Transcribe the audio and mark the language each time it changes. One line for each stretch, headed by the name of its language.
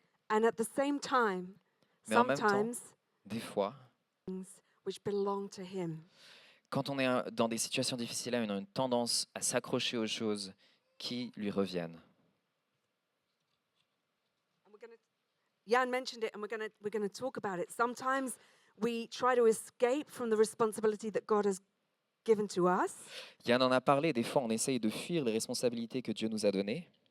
English: And at the same time,
French: Mais en même temps,
English: sometimes
French: des fois,
English: things which belong to Him.
French: quand on est dans des situations difficiles, on a une tendance à s'accrocher aux choses qui lui reviennent.
English: And Jan mentioned it, and we're going to talk about it. Sometimes we try to escape from the responsibility that God has given to us,
French: Yann en a parlé, des fois on essaye de fuir les responsabilités que Dieu nous a données.